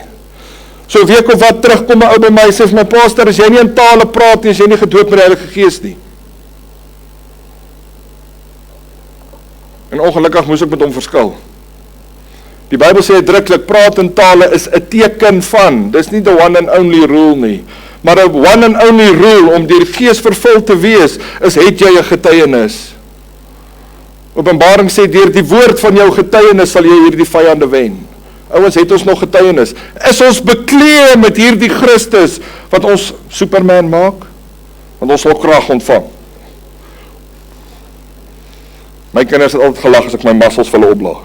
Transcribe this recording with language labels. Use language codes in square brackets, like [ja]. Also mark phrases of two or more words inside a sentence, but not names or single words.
[af] So 'n week of wat terug kom 'n ou by my, sê vir my, pastor, as jy nie in tale praat nie, is jy nie gedoop met die Heilige Gees nie. En ongelukkig moes ek met hom verskil. Die Bybel sê uitdruklik, praat in tale is 'n teken van, dis nie [en] the one and only rule [af] nie, maar 'n [en] one and only rule [af] om deur die Gees vervul te wees, is het jy 'n getuienis. Openbaring sê, deur die woord van jou getuienis sal jy hierdie vyande wen. Ouens, het ons nog getuienis? Is ons bekleed met hierdie Christus, wat ons Superman maak? Want ons sal krag ontvang. My kinders het altyd gelag as ek my muscles vir hulle opblaas.